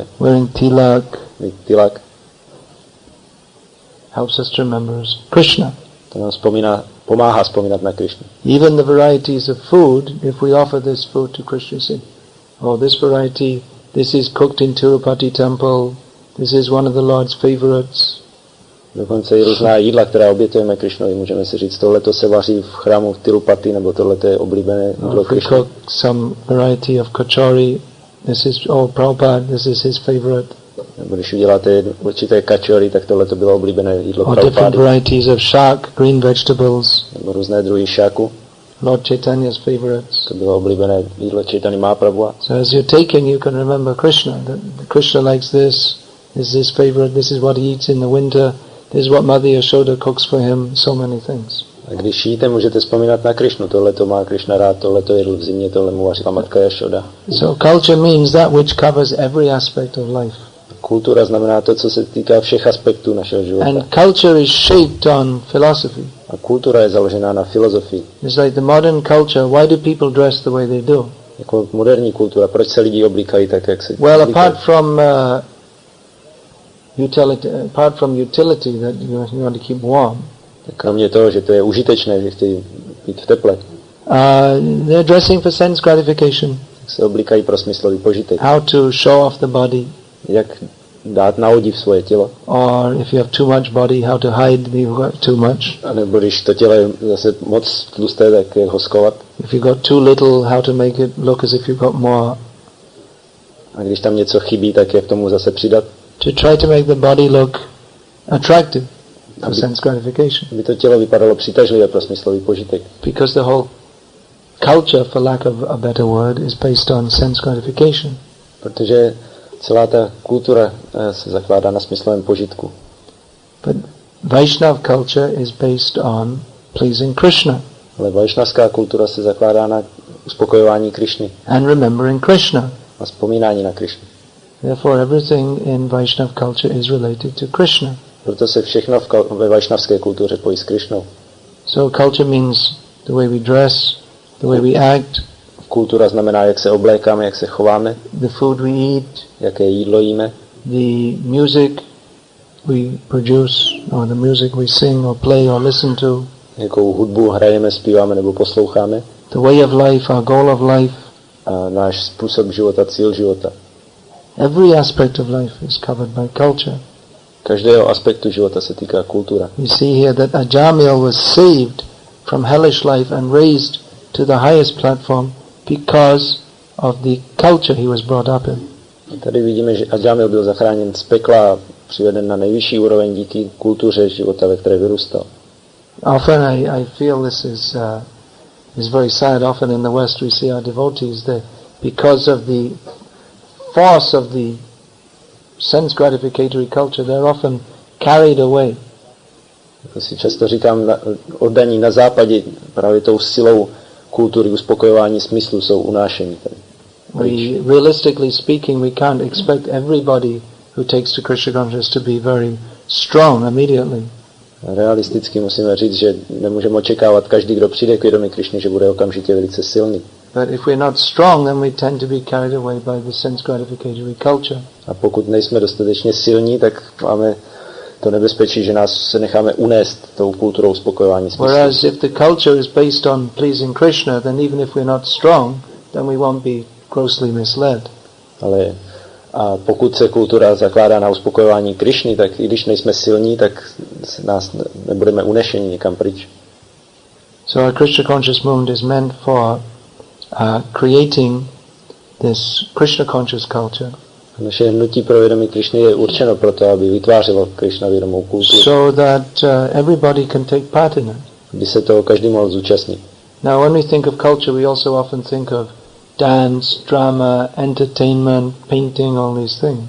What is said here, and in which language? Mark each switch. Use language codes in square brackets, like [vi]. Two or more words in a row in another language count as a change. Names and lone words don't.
[en] wearing tilak, helps us to remember Krishna. [cs] To nám pomáhá vzpomínat na Krišnu. [en] Even the varieties of food, if we offer this food to Krishna, say, oh, this variety, this is cooked in Tirupati temple, this is one of the Lord's favorites. [cs] Dokonce i různá jídla, která obětujeme Krišnovi, můžeme si říct, tohleto se vaří v chrámu v Tirupati, nebo tohleto je oblíbené jídlo Krišny. [en] If we cook some variety of kachori, this is, oh, Prabhupada, this is his favorite. [cs] Nebo když uděláte určité kačory, tak tohleto bylo oblíbené jídlo Prabhupády. [en] Or different varieties of shak, green vegetables. [cs] Nebo různé druhy šáku. [en] Lord Chaitanya's favorites. [cs] To bylo oblíbené jídlo Chaitanya Mahaprabhu. [en] So as you're taking, you can remember Krishna. That Krishna likes this is his favorite, this is what he eats in the winter, this is what Mother Yashoda cooks for him, so many things. [cs] A když jíte, můžete vzpomínat na Krišnu. Tohle to má Krišna rád, tohle to jedl v zimě, tohle mu vařila matka Yashoda. [en] So culture means that which covers every aspect of life. [cs] Kultura znamená to, co se týká všech aspektů našeho života. [en] And culture is shaped on philosophy. [cs] A kultura je založená na filozofii. [en] It's like the modern culture. Why do people dress the way they do? [cs] Jako moderní kultura, proč se lidi oblíkají tak, jak se [en] Well, apart from utility that you want to keep warm. [cs] Kromě toho, že to je užitečné, že chtějí být v teple. [en] They're dressing for sense gratification. [cs] Se oblíkají pro smyslový požitek. [en] How to show off the body. [cs] Jak dát na odiv svoje tělo. [en] Or if you have too much body, how to hide you've got too much. [cs] A nebo když to tělo je zase moc tlusté, tak jak ho schovat. [en] If you got too little, how to make it look as if you've got more. [cs] A když tam něco chybí, tak jak tomu zase přidat. [en] To try to make the body look attractive for sense gratification. [cs] Aby to tělo vypadalo přitažlivé pro smyslový požitek. [en] Because the whole culture, for lack of a better word, is based on sense gratification. [cs] Protože celá ta kultura se zakládá na smyslovém požitku. [en] But Vaishnava culture is based on pleasing Krishna. [cs] Ale vaishnavská kultura se zakládá na uspokojování Krišny. [en] And remembering Krishna. [cs] A vzpomínání na Krišnu. [en] Therefore everything in Vaishnava culture is related to Krishna. [cs] Proto se všechno ve vaishnavské kultuře pojí s Krišnou. [en] So culture means the way we dress, the way we act. [cs] Kultura znamená, jak se oblékáme, jak se chováme. [en] The food we eat. [cs] Jaké jídlo jíme. [en] The music we produce, or the music we sing or play or listen to. [cs] Jakou hudbu hrajeme, zpíváme nebo posloucháme. [en] The way of life, our goal of life. [cs] A náš způsob života, cíl života. [en] Every aspect of life is covered by culture. [cs] Každého aspektu života se týká kultura. [en] We see here that Ajamil was saved from hellish life and raised to the highest platform because of the culture he was brought up in. [cs] Tady vidíme, že Ajamil byl zachráněn z pekla a přiveden na nejvyšší úroveň díky kultuře života, ve které vyrůstal. [en] Often I feel this is very sad. Often in the West we see our devotees that because of the force of the sense gratificatory culture, they're often carried away. [cs] Jako si často říkám, oddaní na západě právě tou silou kultury uspokojování smyslu jsou unášení. [en] Realistically speaking, we can't expect everybody who takes to Krishna consciousness to be very strong immediately. [cs] Realisticky musíme říct, že nemůžeme očekávat každý, kdo přijde k vědomí Krišny, že bude okamžitě velice silný. [en] But if we're not strong, then we tend to be carried away by the sense gratificatory culture. [cs] A pokud nejsme dostatečně silní, tak máme to nebezpečí, že nás se necháme unést tou kulturou uspokojování smyslu. [en] Whereas if the culture is based on pleasing Krishna, then even if we're not strong, then we won't be grossly misled. [cs] Ale a pokud se kultura zakládá na uspokojování Krišny, tak i když nejsme silní, tak nás nebudeme unešení někam pryč. [en] So our Krishna conscious movement is meant for creating this Krishna conscious culture. [cs] Naše hnutí pro vědomí Krišny je určeno proto, aby vytvářelo Krišna vědomou kulturu. [en] So that everybody can take part in it. [cs] Aby se toho každý mohl zúčastnit. [en] Now when we think of culture, we also often think of dance, drama, entertainment, painting, all these things.